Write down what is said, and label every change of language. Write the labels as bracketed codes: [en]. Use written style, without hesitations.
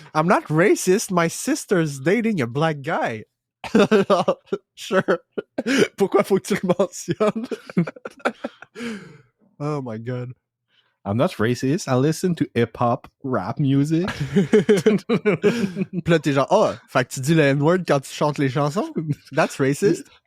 [en] I'm not racist, my sister's dating a black guy. Sure. [fr] Pourquoi faut que tu le mentionnes? [en] Oh my god. I'm not racist. I listen to hip-hop, rap music. [fr] Puis là, t'es genre, ah, fait que tu dis le N-word quand tu chantes les chansons? [en] That's racist.